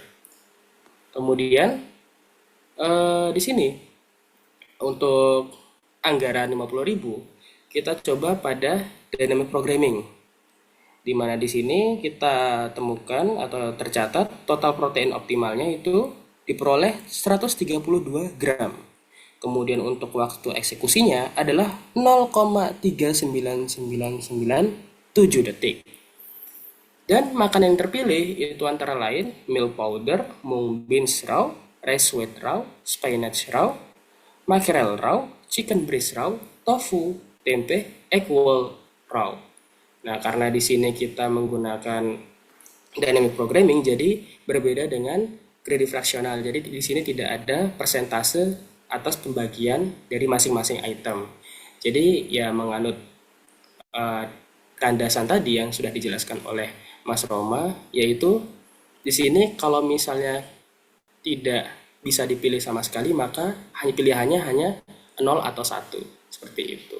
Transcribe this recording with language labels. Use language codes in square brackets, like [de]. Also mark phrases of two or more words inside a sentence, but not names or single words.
[id] Kemudian di sini untuk anggaran 50.000 kita coba pada [en] dynamic programming, [id] di mana di sini kita temukan atau tercatat total protein optimalnya itu diperoleh 132 gram. Kemudian untuk waktu eksekusinya adalah 0,39997 detik. Dan makanan yang terpilih itu antara lain [en] meal powder, mung beans raw, rice white raw, spinach raw, mackerel raw, chicken breast raw, tofu, tempe, egg roll raw. [id] Nah, karena di sini kita menggunakan [en] dynamic programming, [id] jadi berbeda dengan greedy fraksional. Jadi di sini tidak ada persentase atas pembagian dari masing-masing item. Jadi ya menganut landasan tadi yang sudah dijelaskan oleh Mas Roma, yaitu di sini kalau misalnya tidak bisa dipilih sama sekali, maka pilihannya hanya 0 atau 1, seperti itu.